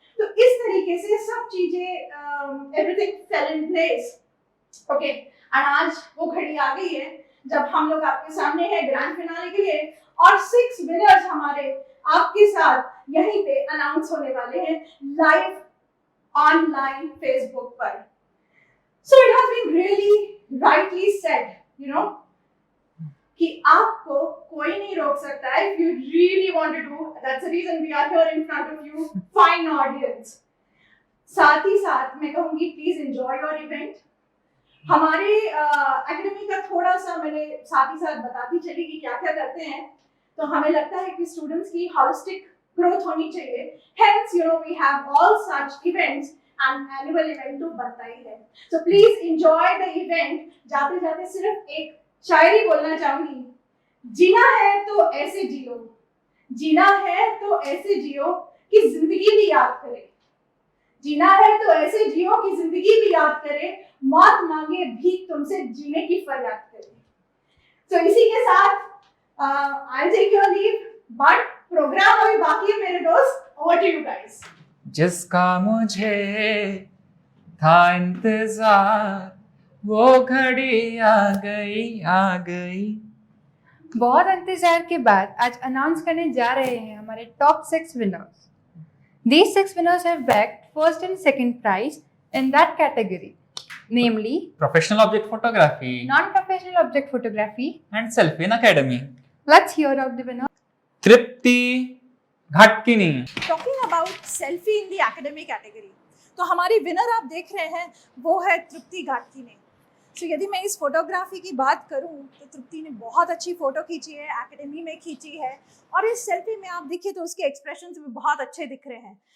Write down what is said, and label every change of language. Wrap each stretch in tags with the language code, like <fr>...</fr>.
<hi>तो इस तरीके से सब चीजें</hi> <en>everything fell in place.</en> <hi>Okay, and आज वो घड़ी आ गई है जब हम लोग आपके सामने हैं ग्रैंड फिनाले के लिए और 6 विनर्स हमारे आपके साथ यहीं पे अनाउंस होने वाले हैं लाइव ऑनलाइन फेसबुक पर।</hi> <en>So it has been really rightly said, you know,</en> <hi>कि आपको कोई नहीं रोक सकता है</hi> <en>if you really want to do. That's the reason we are here in front of you, fine audience.</en> <hi>साथ ही साथ मैं कहूँगी</hi> <en>Please enjoy your event.</en> <hi>हमारे एकेडमी का थोड़ा सा मैंने साथ ही साथ बताती चली कि क्या क्या करते हैं। तो हमें लगता है कि स्टूडेंट्स की होलिस्टिक ग्रोथ होनी चाहिए,</hi> <en>hence you know we have all such events and annual event</en> <hi>तो बनता ही है।</hi> <en>So please enjoy the event।</en> <hi>जाते जाते सिर्फ एक शायरी बोलना चाहूंगी, जीना है तो ऐसे जियो, जीना है तो ऐसे जियो कि जिंदगी भी याद करे, जीना है तो ऐसे जियो कि जिंदगी भी याद करे, मौत मांगे भी तुमसे जीने की फरियाद करे। तो इसी के साथ</hi> <en>I'll take your leave, but</en> <hi>programme अभी बाकी है मेरे दोस्त।</hi> <en>over to you guys।</en> <hi>जिसका मुझे था इंतजार वो घड़ी आ गई। बहुत इंतजार के बाद आज अनाउंस करने जा रहे हैं हमारे top 6 winners.</hi> <en>These 6 winners have bagged first and second prize in that category, namely Professional object photography non-professional object photography. and selfie in academy. Let's hear out the winner.</en> <hi>Tripti घाटकिनी।</hi> <en>talking about selfie in the academic category,</en> <hi>तो हमारी winner आप देख रहे हैं वो है तृप्ति घाटकिनी। सो यदि मैं इस फोटोग्राफी की बात करूं तो तृप्ति ने बहुत अच्छी फोटो खींची है, एकेडमी में खींची है और इस सेल्फी में आप देखिए तो उसके एक्सप्रेशंस भी बहुत अच्छे दिख रहे हैं।</hi>